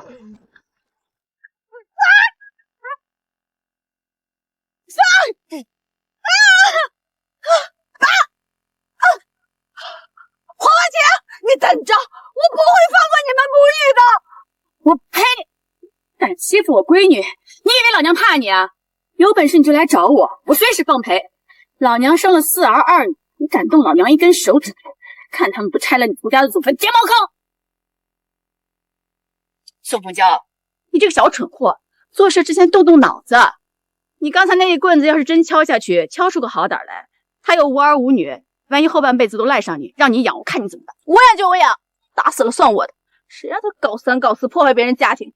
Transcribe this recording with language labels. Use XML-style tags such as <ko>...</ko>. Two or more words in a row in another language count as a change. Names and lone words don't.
<zh>黄婉晴，你等着，我不会放过你们母女的！我呸！敢欺負我閨女，你以為老娘怕你啊？有本事你就來找我，我隨時奉陪。老娘生了4兒2女，你敢動老娘一根手指頭，看他們不拆了你涂家的祖墳，揭茅坑！宋鳳嬌，你這個小蠢貨，做事之前動動腦子。你剛才那一棍子要是真敲下去，敲出個好歹來，他有5兒5女，萬一後半輩子都賴上你，讓你養，我看你怎麼辦？我養就我養，打死了算我的。誰讓他搞3搞4破壞別人家庭？</zh>